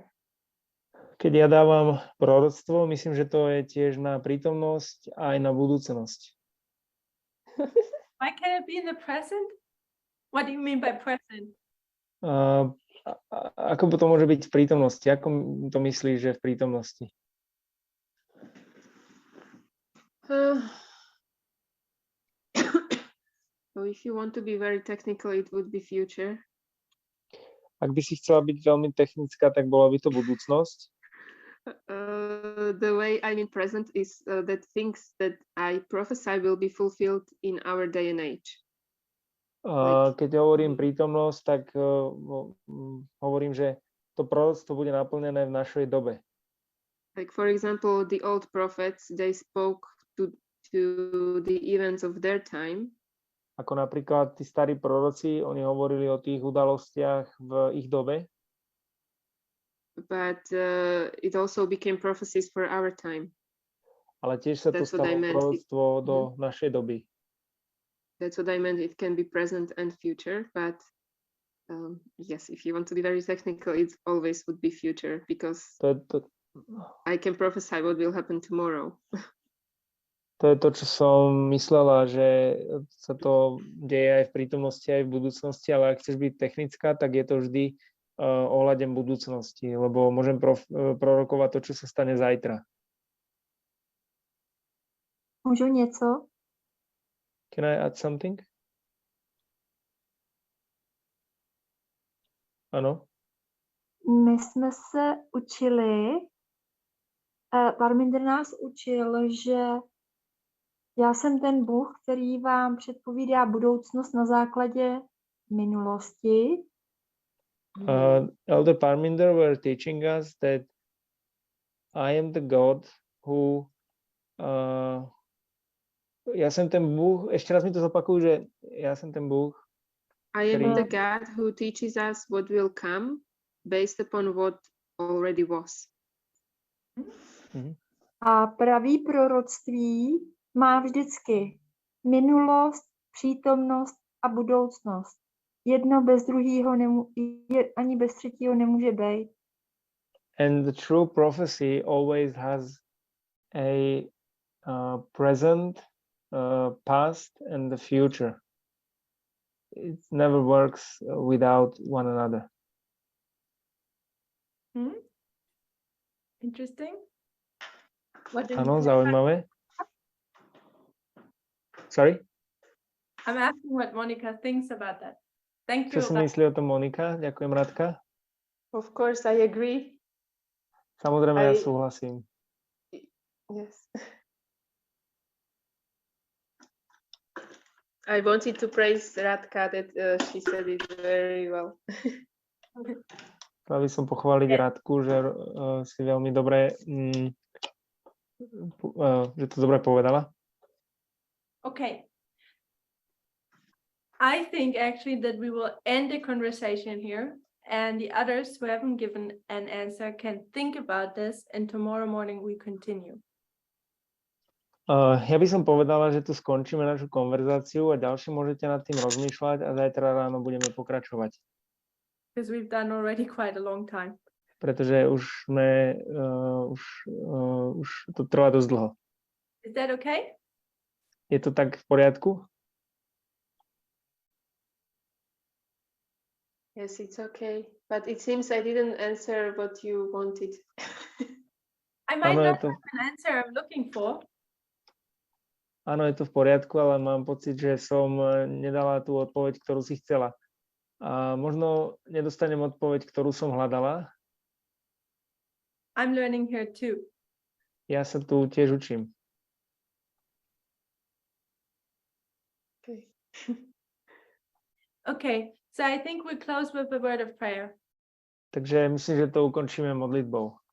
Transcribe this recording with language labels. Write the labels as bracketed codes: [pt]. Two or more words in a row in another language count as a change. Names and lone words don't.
[sk] Keď ja dávam proroctvo, myslím, že to je tiež na prítomnosť a aj na budúcnosť. [en] why can it be in the present? What do you mean by present? [sk] Ako to môže byť v prítomnosti? Ako to myslíš, že v prítomnosti? [en] So if you want to be very technical, it would be future. [sk] Ak by si chcela byť veľmi technická, tak bola by to budúcnosť. [en] The way I mean present is that things that I prophesy will be fulfilled in our day and age. [sk] Keď hovorím prítomnosť, tak hovorím, že to proroctvo bude naplnené v našej dobe. [en] Like for example, the old prophets, they spoke to the events of their time. [sk] Ako napríklad tí starí proroci, oni hovorili o tých udalostiach v ich dobe. [en] but it also became prophecies for our time. [sk] Ale tiež sa to [en] That's what I [sk] stalo [en] meant. [sk] proroctvo do našej doby. [en] That's what I meant. It can be present and future, but yes, if you want to be very technical, it always would be future because I can prophesy what will happen tomorrow. [sk] To je to, čo som myslela, že sa to deje aj v prítomnosti, aj v budúcnosti, ale ak chceš byť technická, tak je to vždy ohľadom budúcnosti, lebo môžem prorokovať to, čo sa stane zajtra. [cs] Můžu něco? [en] Can I add something? [cs] Ano? My jsme se učili, Parminder nás učil, že já jsem ten Bůh, který vám předpovídá budoucnost na základě minulosti. [en] Elder Parminder were teaching us that I am the God who [sk] ja som ten Bůh, ešte raz mi to zopakuj, že ja som ten Bůh. [en] I am [cs] Který- [en] the God who teaches us what will come based upon what already was. [cs] A pravý proroctví má vždycky minulost, přítomnost a budoucnost. Jedno bez druhého ani bez třetího nemůže být. [en] And the true prophecy always has a present, past, and the future. It never works without one another. Interesting. What do you [sk] Áno, [en] think? [sk] zaujímavé. Sorry? [en] I'm asking what Monica thinks about that. Thank [sk] Čo [en] you. [sk] si myslí o tom Monika? Ďakujem, Radka. [en] Of course, I agree. [sk] Samozrejme, ja Aj- súhlasím. [en] Yes. I wanted to praise Radka that she said it very well. [sk] Chcela by som pochváliť Radku, že si veľmi dobre, že to dobre povedala. [en] Okay. I think actually that we will end the conversation here, and the others who haven't given an answer can think about this, and tomorrow morning we continue. [sk] Ja by som povedala, že tu skončíme našu konverzáciu a ďalšie môžete nad tým rozmýšľať a zajtra ráno budeme pokračovať. [en] Because we've done already quite a long time. [sk] Pretože už to trvá dosť dlho. [en] Is that okay? [sk] Je to tak v poriadku? [en] Yes, it's okay. But it seems I didn't answer what you wanted. I might [sk] Áno, je [en] not [sk] to, [en] have an answer I'm looking for. [sk] áno, je to v poriadku, ale mám pocit, že som nedala tú odpoveď, ktorú si chcela. A možno nedostanem odpoveď, ktorú som hľadala. [en] I'm learning here too. [sk] Ja sa tu tiež učím. [en] Okay. Okay, so I think we close with a word of prayer. [sk] Takže myslím, že to ukončíme modlitbou.